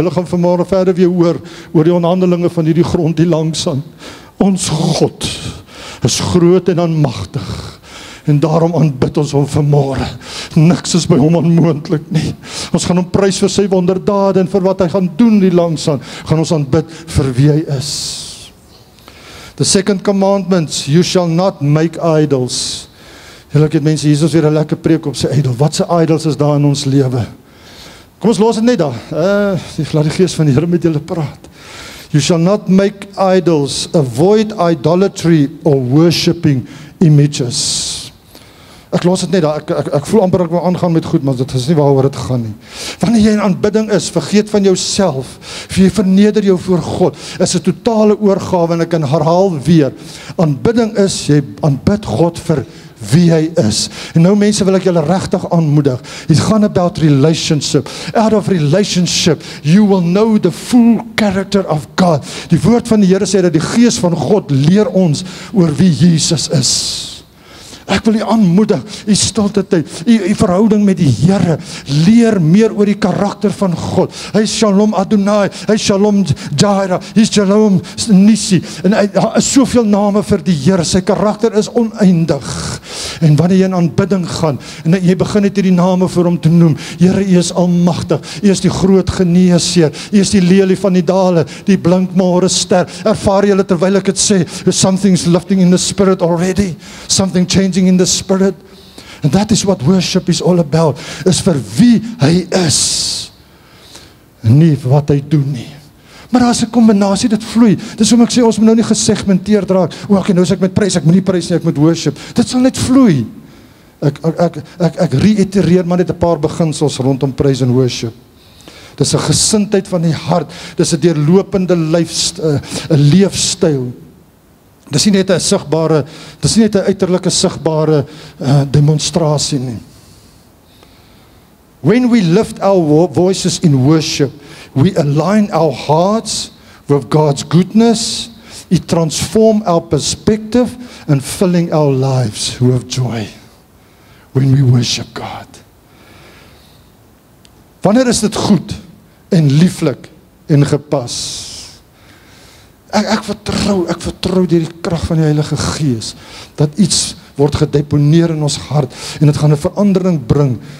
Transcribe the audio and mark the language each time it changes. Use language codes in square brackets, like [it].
[af] Julle gaan vanmôre verder weer hoor oor die onderhandelinge van hierdie grond die langs aan. Ons God is groot en aanmagtig. En daarom aanbid ons hom vanmôre. Niks is by hom onmoontlik nie. Ons gaan hom prys vir sy wonderdade en vir wat hy gaan doen die langs aan. Gaan ons aanbid vir wie hy is. [en] The second commandment, you shall not make idols. [af] Julle het mense, Jesus weer 'n lekker preek op sy idol. Wat se idols is daar in ons lewe? Kom ons los dit net daar. Laat die Gees van die Here met julle praat. [en] You shall not make idols, avoid idolatry or worshiping images. [af] Ek los dit net daar, ek voel amper ek wil aangaan met goed, maar dit is nie waaroor dit gaan nie. Wanneer jy in aanbidding is, vergeet van jouself, jy verneder jou voor God, is 'n totale oorgawe, en ek kan herhaal weer, aanbidding is, jy aanbid God vir wie hy is. En nou mense, wil ek julle regtig aanmoedig, it's gaan [en] about relationship. Out of relationship, you will know the full character of God. [af] Die woord van die Here sê dat die Gees van God leer ons oor wie Jesus is. Ek wil u aanmoedig, u stilte tyd, u verhouding met die Here, leer meer oor die karakter van God. Hy is Shalom Adonai, hy is Shalom Jireh, hy is Shalom Nissi, en hy is soveel name vir die Here, sy karakter is oneindig. En wanneer jy in aanbidding gaan, en jy begin net hierdie name vir hom te noem, Here, u is almagtig, u is die groot geneesheer, u is die lelie van die dale, die blinkmôre ster, ervaar julle terwyl ek dit sê, [en] something's lifting in the spirit already, something changing in the spirit, and that is what worship is all about, [af] is vir wie hy is, nie vir wat hy doen nie. Maar daar is 'n kombinasie, dit vloei. Dis hoekom ek sê, ons moet nou nie gesegmenteerd raak, okay, nou is ek met prys, ek moet nie prys nie, ek moet worship. Dit sal net vloei. Ek reitereer maar net 'n paar beginsels rondom prys en worship. Dis 'n gesindheid van die hart, dis 'n deurlopende leefstyl. Dis nie net 'n sigbare, dis nie net 'n uiterlike sigbare demonstrasie nie. [en] When we lift our voices in worship, we align our hearts with God's goodness, it transforms our perspective and filling our lives with joy when we worship God. [af] Wanneer is dit goed en lieflik en gepas? Ek vertrou deur die krag van die Heilige Gees, dat iets word gedeponeer in ons hart, en dit gaan 'n verandering bring